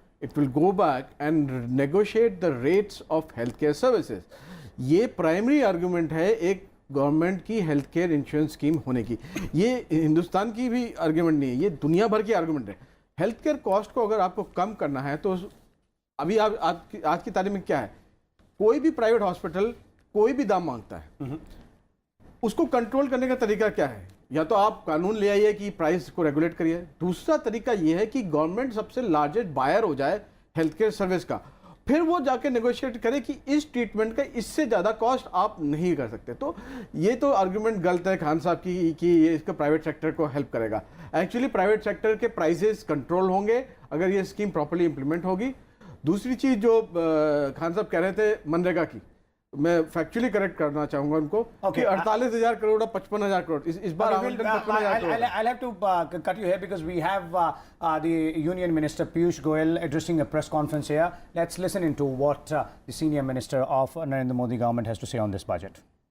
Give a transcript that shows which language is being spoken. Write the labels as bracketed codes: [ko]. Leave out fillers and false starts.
[en] It will go back and negotiate the rates of healthcare services. [hi] ये primary argument है एक government की health care insurance scheme होने की। ये हिंदुस्तान की भी आर्गुमेंट नहीं है, ये दुनिया भर की आर्गुमेंट है। हेल्थ केयर कॉस्ट को अगर आपको कम करना है तो अभी आज की तारीख में क्या है, कोई भी प्राइवेट हॉस्पिटल कोई भी दाम मांगता है, उसको कंट्रोल करने का तरीका क्या है? या तो आप कानून ले आइए कि प्राइस को रेगुलेट करिए। दूसरा तरीका यह है कि गवर्नमेंट सबसे लार्जेस्ट बायर हो जाए हेल्थ केयर सर्विस का, फिर वो जाके नेगोशिएट करे कि इस ट्रीटमेंट का इससे ज़्यादा कॉस्ट आप नहीं कर सकते। तो ये तो आर्गुमेंट गलत है खान साहब की कि ये इसका प्राइवेट सेक्टर को हेल्प करेगा। एक्चुअली प्राइवेट सेक्टर के प्राइसेस कंट्रोल होंगे अगर ये स्कीम प्रॉपर्ली इंप्लीमेंट होगी। दूसरी चीज़ जो खान साहब कह रहे थे मनरेगा की, मैं फैक्चुअली करेक्ट करना चाहूंगा उनको कि 48,000 करोड़ और 55,000 करोड़ इस बार [en] I'll have to cut you here because we have the Union Minister Piyush Goyal addressing a press conference here. Let's listen into what the senior minister of Narendra Modi government has to say on this budget.